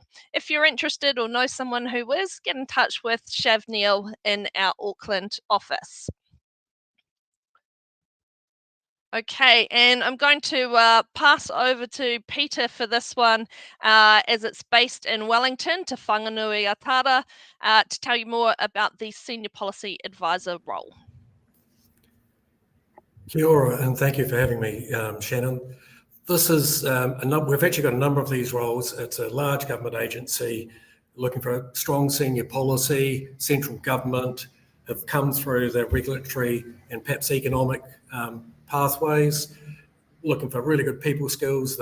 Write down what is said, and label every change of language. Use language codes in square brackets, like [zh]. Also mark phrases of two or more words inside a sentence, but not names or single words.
[en] If you're interested or know someone who is, get in touch with Shav Neil in our Auckland office. Okay, and I'm going to pass over to Peter for this one, as it's based in Wellington, Te Whanganui Atara, to tell you more about the Senior Policy Advisor role. [mi] Kia ora, [en] and thank you for having me, Shannon. This is, we've actually got a number of these roles. It's a large government agency looking for a strong senior policy, central government, have come through the regulatory and perhaps economic pathways, looking for really good people skills.